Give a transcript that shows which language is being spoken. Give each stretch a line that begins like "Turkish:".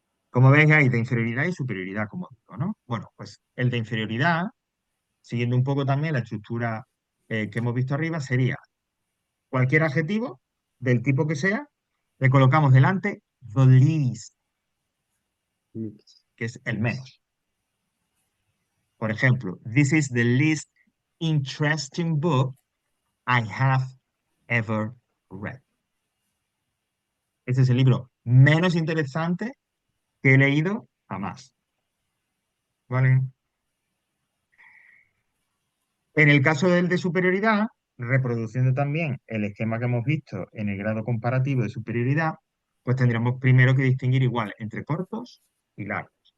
Spanish: Como veis, hay de inferioridad y superioridad, como digo, ¿no? Bueno, pues el de inferioridad, siguiendo un poco también la estructura que hemos visto arriba, sería cualquier adjetivo, del tipo que sea, le colocamos delante the least, que es el menos. Por ejemplo,
English: this is the least interesting book I have ever read.
Spanish: Este es el libro menos interesante que he leído jamás. ¿Vale? En el caso del de superioridad, reproduciendo también el esquema que hemos visto en el grado comparativo de superioridad, pues tendríamos primero que distinguir igual entre cortos y largos.